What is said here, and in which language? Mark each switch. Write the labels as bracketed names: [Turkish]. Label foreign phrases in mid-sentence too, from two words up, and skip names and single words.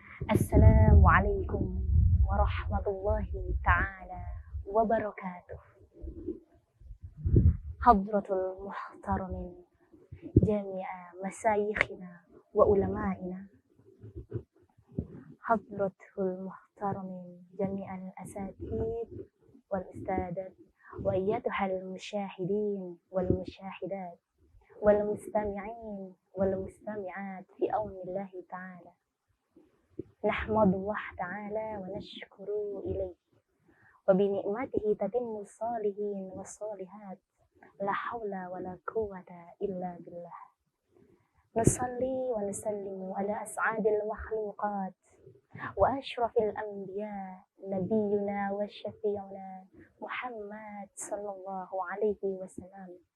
[Arabic] السلام عليكم ورحمة الله تعالى وبركاته. حضرة المحترمين جميع مشايخنا وعلمائنا. حضرة المحترمين جميع الأساتذة والأستاذات وأيتها المشاهدين والمشاهدات والمستمعين والمستمعات في عون الله تعالى. نحمد الله تعالى ونشكر إليه وبنعمته تتم صالحين وصالحات لا حول ولا قوة إلا بالله. نصلي ونسلم على أسعد المخلوقات وأشرف الأنبياء نبينا وشفيعنا محمد صلى الله عليه وسلم.